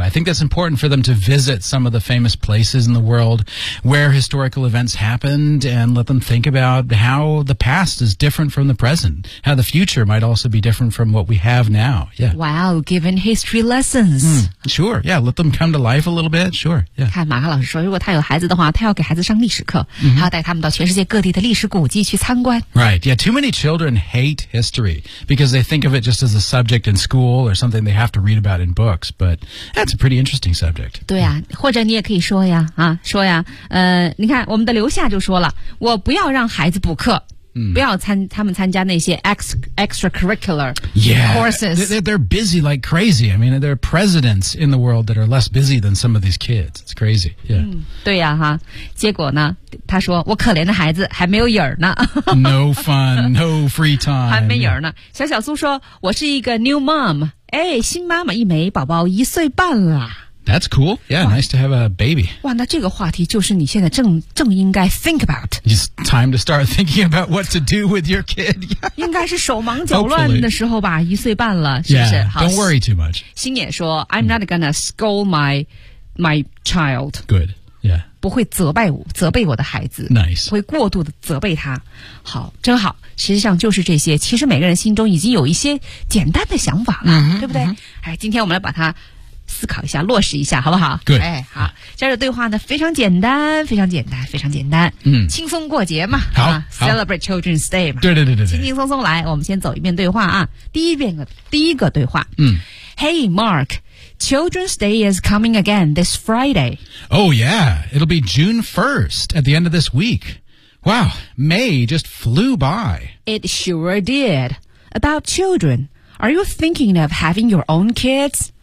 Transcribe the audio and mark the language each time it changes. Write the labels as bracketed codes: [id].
[en] I think that's important for them to visit some of the famous places in the world where historical events happened and let them think about how the past is different from the present, how the future might also be different from what we have now. Yeah. Wow, given history lessons. Sure, yeah, let them come to life a little bit, sure. Yeah. [zh] 看马克老师说，如果他有孩子的话，他要给孩子上历史课，他要带他们到全世界各地的历史古迹去参观。 [en] Right, yeah, too many children hate history because they think of it just as a subject in school or something they have to read about in books, but that's a pretty interesting subject. [zh] 对啊，或者你也可以说呀，啊，说呀，你看我们的刘夏就说了，我不要让孩子补课。不要他们参加那些 [en] extracurricular courses. Yeah, they're busy like crazy. I mean, there are presidents in the world that are less busy than some of these kids. It's crazy. Yeah. [zh] 对呀、啊、哈，结果呢，他说我可怜的孩子还没有影儿呢。 [en] No fun, no free time. [zh] 还没影儿呢。小小苏说，我是一个 [en] new mom. [zh] 哎，新妈妈一枚，宝宝一岁半了。 [en] That's cool. Yeah, nice to have a baby. [zh] 哇，那这个话题就是你现在正应该 [en] think about. It's time to start thinking about what to do with your kid. [zh] 应该是手忙脚乱的时候吧，一岁半了，是不是？ [en] Yeah, don't worry too much. 星野说 I'm not gonna scold my child. Good, yeah. [zh] 不会责备我的孩子。 [en] Nice. [zh] 会过度的责备他。好，真好。实际上就是这些，其实每个人心中已经有一些简单的想法了，对不对？哎，今天我们来把它思考一下，落实一下，好不好？对，哎，好，这样的对话呢，非常简单，非常简单，非常简单。轻松过节嘛，好 [en] ，Celebrate Children's Day 嘛， [zh] 对，轻轻松松来。我们先走一遍对话啊，第一个对话。 [en] Hey Mark, Children's Day is coming again this Friday. Oh yeah, it'll be June 1st at the end of this week. Wow, May just flew by. It sure did. About children, are you thinking of having your own kids?